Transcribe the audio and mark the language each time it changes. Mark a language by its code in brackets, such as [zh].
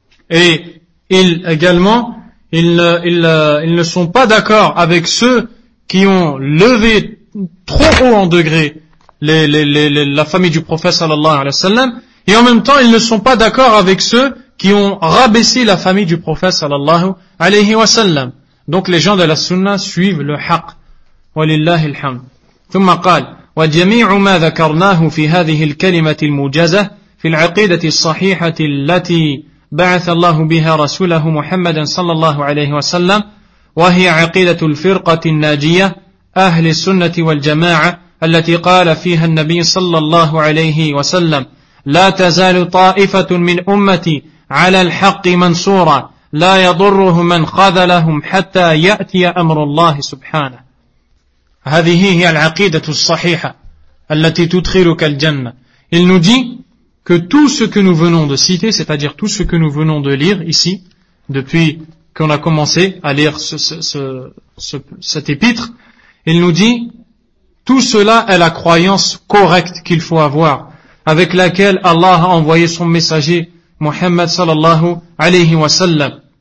[fr] Et ils ne sont pas d'accord avec ceux qui ont levé trop haut en degré la famille du prophète sallallahu alayhi wa sallam. Et en même temps, ils ne sont pas d'accord avec ceux qui ont rabaissé la famille du prophète sallallahu alayhi wa sallam. Donc les gens de la sunna suivent le haq. [ar] Walillahi alhamd. Thumma qal. وجميع ما ذكرناه في هذه الكلمة الموجزة في العقيدة الصحيحة التي بعث الله بها رسوله محمدا صلى الله عليه وسلم وهي عقيدة الفرقة الناجية أهل السنة والجماعة التي قال فيها النبي صلى الله عليه وسلم لا تزال طائفة من أمتي على الحق منصورة لا يضره من خذلهم حتى يأتي أمر الله سبحانه. هذه هي العقيدة الصحيحة التي تدخلك الجنة. [fr] Il nous dit que tout ce que nous venons de citer, c'est-à-dire tout ce que nous venons de lire ici, depuis qu'on a commencé à lire cet épître, il nous dit tout cela est la croyance correcte qu'il faut avoir, avec laquelle Allah a envoyé son messager Muhammad sallallahu alayhi wa sallam.